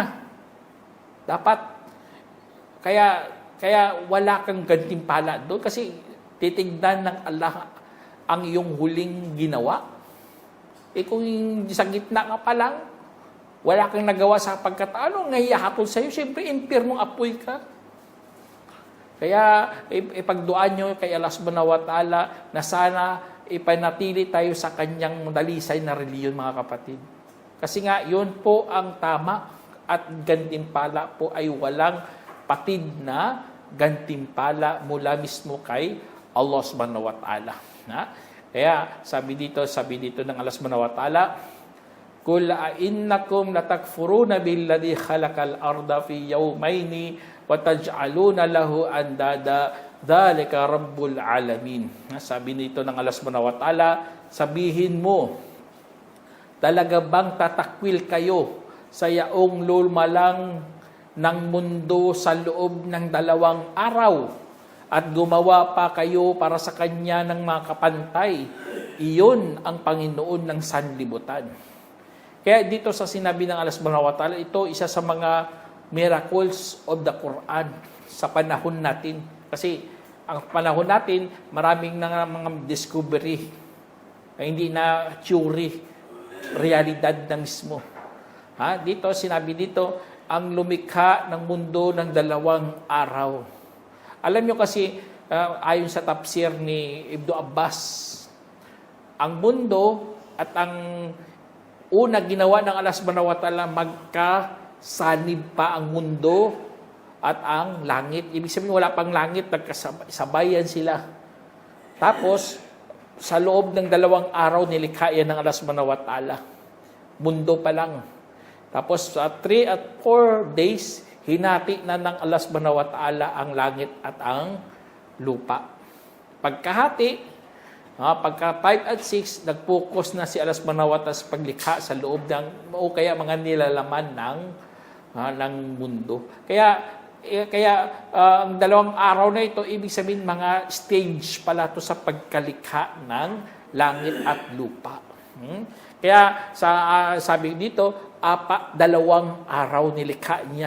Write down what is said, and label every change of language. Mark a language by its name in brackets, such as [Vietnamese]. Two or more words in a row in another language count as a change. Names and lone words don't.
[Filipino] Dapat, kaya wala kang gantimpala doon kasi titignan ng Allah ang iyong huling ginawa. Kung sa gitna ka pa lang, wala kang nagawa sa pagkataano, ngayahatol sa'yo, siyempre, impyernong apoy ka. Kaya, ipagduan nyo kay Allah [Arabic] سبحانه وتعالى [Filipino] na sana ipanatili tayo sa kanyang dalisay na reliyon, mga kapatid. Kasi nga, yun po ang tama at gantimpala po ay walang patid na gantimpala mula mismo kay Allah [Arabic] سبحانه وتعالى. [Filipino] Kaya sabi dito ng Allah [Arabic] سبحانه وتعالى قل أئنكم لتكفرون بالذي خلق الأرض في يومين وتجعلون له أندادا ذلك رب العالمين. [Filipino] Sabi nito ng Allah [Arabic] سبحانه وتعالى, [Filipino] sabihin mo, talaga bang tatakwil kayo sa yaong lumalang ng mundo sa loob ng 2 araw at gumawa pa kayo para sa kanya ng mga kapantay? Iyon ang Panginoon ng sanlibutan. Kaya dito sa sinabi ng Allah [Arabic] سبحانه وتعالى, [Filipino] ito isa sa mga [English] miracles of the Quran [Filipino] sa panahon natin. Kasi ang panahon natin, maraming mga discovery, hindi na theory, realidad na mismo. Dito, sinabi dito, ang lumikha ng mundo ng 2 araw. Alam nyo kasi, ayon sa tafsir ni Ibn Abbas, ang mundo at ang una ginawa ng Allah [Arabic] سبحانه وتعالى, [Filipino] magkasanib pa ang mundo at ang langit. Ibig sabihin, wala pang langit, nagkasabayan sila. Tapos, sa loob ng 2 araw, nilikha yan ng Allah [Arabic] سبحانه وتعالى. [Filipino] Mundo pa lang. Tapos, sa 3 at 4 days, hinati na ng Allah [Arabic] سبحانه وتعالى [Filipino] ang langit at ang lupa. Pagkahati, pagka 5 at 6, nag-focus na si Allah [Arabic] سبحانه وتعالى [Filipino] sa paglikha sa loob ng, o kaya mga nilalaman ng mundo. Kaya ang 2 araw na ito, ibig sabihin mga stage pala to sa pagkalikha ng langit at lupa. Kaya sabi dito, 2 araw nilikha niya.